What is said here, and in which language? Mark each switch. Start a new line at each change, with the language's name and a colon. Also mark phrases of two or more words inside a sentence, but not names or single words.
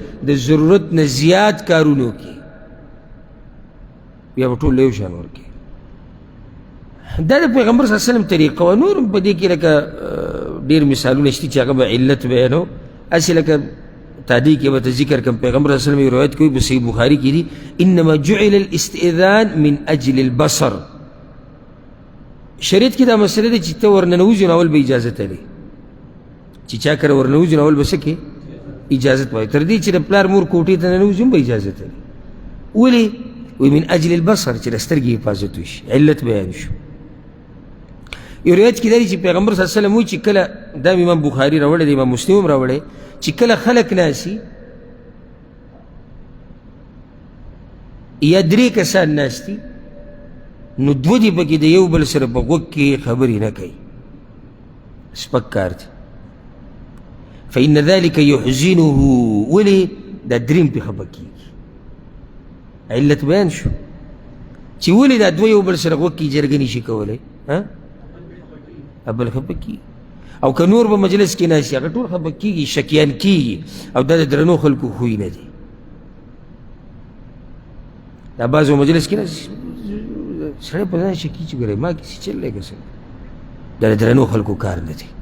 Pashto: د ضرورت نه زیات کارونو کې بیا به ټول له یو شان ورکوي. دا د پیغمبر
Arabic: صلی الله علیه وسلم
Pashto: طریقه وه. نور هم په دې کې لکه ډېر مثالونه شته چې هغه به علت بیانو. هسې لکه تادی کې به ته ذکر کړم، پیغمبر
Arabic: صلی الله علیه وسلم
Pashto: یو روایت کوي په صحیح بخاري کې دي،
Arabic: انما جعل الاستئذان من اجل البصر.
Pashto: شریعت کې دا مسله ده چې ته ورننوځې نو اول به اجازت لري، چې چا کره ورنوځې نو اول به څه کې اجازت وایي، تر دې چې د پلار مور کوټې ته ننوځي هم به اجازت لري. ولې؟ وایي
Arabic: من اجل البصر،
Pashto: چې د سترګې حفاظت وشي. علت بیان شو. یو روایت کې دا چې پیغمبر
Arabic: صلی الله علیه وسلم
Pashto: وایي چې کله دا امام بخاري راوړی دی، امام مسلم هم راوړی، چې کله خلک ناسي یا 3 کسان ناستي نو 2 دي پکې د یو بل سره په غوږ کې خبرې نه کوي، سپک کار دی.
Arabic: فإن ذلك يحزنه،
Pashto: ولې؟ دا 3 پې خفه کېږي. علت بیان شو چې ولې دا 2 یو بل سره غوږ کې جرګه نشي کولی، بل خفه کېږي. او که نور به مجلس کې ناستي هغه ټول خفه کېږي، شکیان کېږي. او دا د درنو خلکو خوی نه دی. دا بعضو مجلس کې ناستي سړی په ځان شکي چې ګورئ ما کیسې چل دی که څه، دا د درنو خلکو کار نه دی.